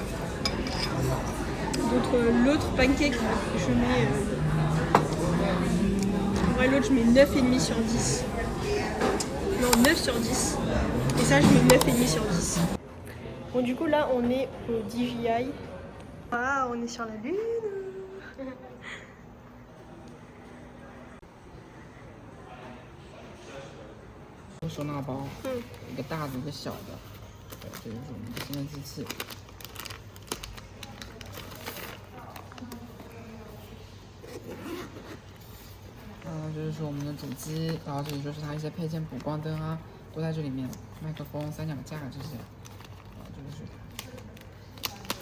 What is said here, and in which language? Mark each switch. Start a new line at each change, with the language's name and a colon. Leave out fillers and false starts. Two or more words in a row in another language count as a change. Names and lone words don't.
French: L'autre pancake, je mets en vrai l'autre je mets 9,5 sur 10. Non, 9 sur 10. Et ça je mets 9,5 sur 10. Bon du coup là on est au DJI. Ah, on est sur la lune.
Chinese: 收纳包，一个大的，一个小的，对，这就是我们的新的机器。这就是我们的主机，然后这里就是它一些配件，补光灯啊，都在这里面，麦克风、三脚架这些，这个是它。